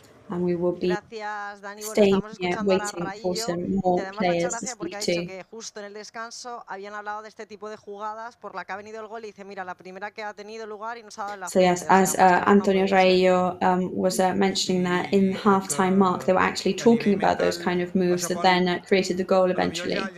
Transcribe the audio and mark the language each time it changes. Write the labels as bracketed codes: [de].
[en] And we will be staying here waiting for some more players to speak to. [es] Que justo en el descanso habían hablado de este tipo de jugadas por la que ha venido el gol y dice, mira, la primera que ha tenido lugar y nos ha dado la [en] So yes, as Antonio Rayo was mentioning that in the half-time mark, they were actually talking about those kind of moves that then created the goal eventually.